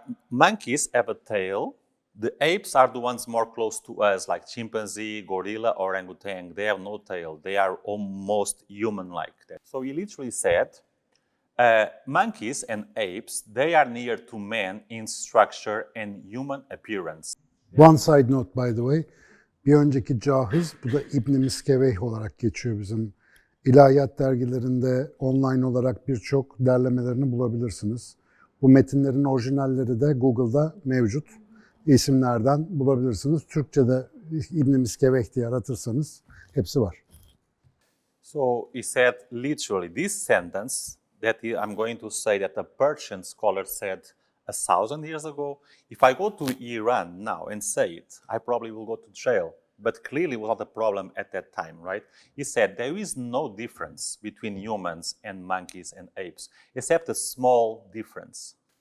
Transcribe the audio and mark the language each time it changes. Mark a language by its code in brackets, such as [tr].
[en] Monkeys have a tail. The apes are the ones more close to us, like chimpanzee, gorilla, or orangutan. They have no tail. They are almost human-like. So he literally said, monkeys and apes, they are near to man in structure and human appearance. One side note by the way, [tr] bir önceki cahiz, bu da İbn-i Miskeveh olarak geçiyor bizim ilahiyat dergilerinde online olarak birçok derlemelerini bulabilirsiniz. Bu metinlerin orijinalleri de Google'da mevcut. İsimlerden bulabilirsiniz. Türkçe'de İbn-i Miskeveh diye aratırsanız hepsi var. [en] So he said literally this sentence that I'm going to say that a Persian scholar said 1,000 years ago. If I go to Iran now and say it, I probably will go to jail. But clearly it was not a problem at that time, right? He said there is no difference between humans and monkeys and apes, except a small difference.